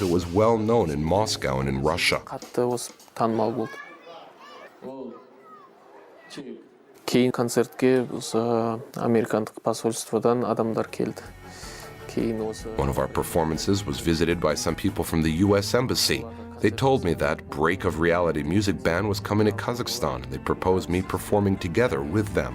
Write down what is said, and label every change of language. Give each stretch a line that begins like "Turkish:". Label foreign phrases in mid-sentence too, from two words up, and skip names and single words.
English: It was well known in Moscow and in Russia.
Kazakh: Қатты осы танымал болды. Кейін концертке осы американдық посольстводан адамдар келді.
English: One of our performances was visited by some people from the US Embassy. They told me that Break of Reality music band was coming to Kazakhstan. They proposed me performing together with them.